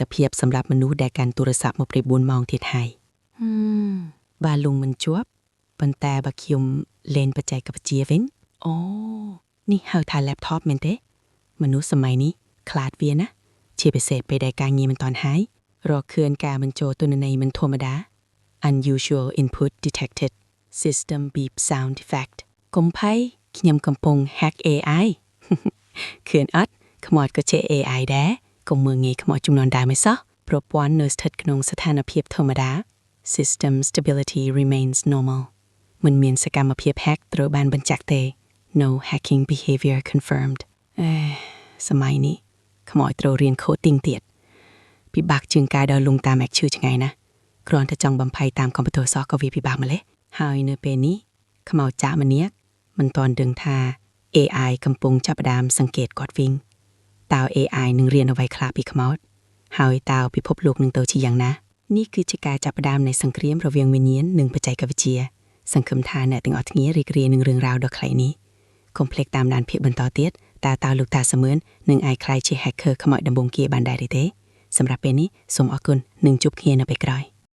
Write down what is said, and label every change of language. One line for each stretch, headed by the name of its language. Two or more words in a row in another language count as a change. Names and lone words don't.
Khmer: ភាពសម្រាប់មនុស្សដែលកាន់ទូរស័ព្ទ24ម៉ោងទៀតហើយបើលុងមិនជាប់ប៉ុន្តែបើខ្ញុំលេងបច្ចេកវិទ្យាវិញអូនេះហៅថា laptop មែនទេមនុស្សសម័យនេះខ្លាចវា ណាជាពិសេសពេលដែលការងារមិនទាន់ហើយរកឃើញការបញ្ចូលទិន្នន័យមិនធម្មតា
English: unusual input detected system beep sound effect
Khmer: កុំភ័យ ខ្ញុំកំពុង
English: hack AI
Khmer: ឃើញអត់ខ្មោចក៏ជា AI ដែរកុំមើលងាយខ្មោចចំនួនដើមឯសោះប្រព័ន្ធនៅ ស្ថិតក្នុងស្ថានភាពធម្មតា
English: system stability remains normal
Khmer: មិនមានសកម្មភាព hack ត្រូវបានបញ្ជាក់ទេ
English: no hacking behavior confirmed
Khmer: សម័យនេះខ្មោចត្រូវរៀន coding ទៀតពិបាកជាងការដើរលុងតាម Mac ឈឺឆ្ងាយណាគ្រាន់តែចង់បំភ័យតាមកុំព្យូទ័រសោះក៏វាពិបាកម្ល៉េះហើយនៅពេលនេះខ្មោចចាក់ម្នាក់មិនទាន់ដឹងថា AI កំពុងចាប់ផ្ដើមសង្កេតគាត់វិញតើ AI នឹងរៀនអ្វីខ្លះពីខ្មោចហើយតើពិភពលោកនឹងទៅជាយ៉ាងណានេះគឺជាការចាប់ផ្ដើមនៃសង្គ្រាមរវាងវិញ្ញាណនិងបច្ចេកវិទ្យាសង្ឃឹមថាអ្នកទាំងអស់គ្នារីករាយនឹងរឿងរ៉ាវដ៏ខ្លីនេះកុំភ្លេចតាមដានភាពបន្តទៀតតើលោកតាសមឿននឹងអាចក្លាយជា hacker ខ្មោចដំបូងគេបានដែរទេសម្រាប់ពេលនេះសូមអរគុណនិងជួបគ្នានៅពេលក្រោយ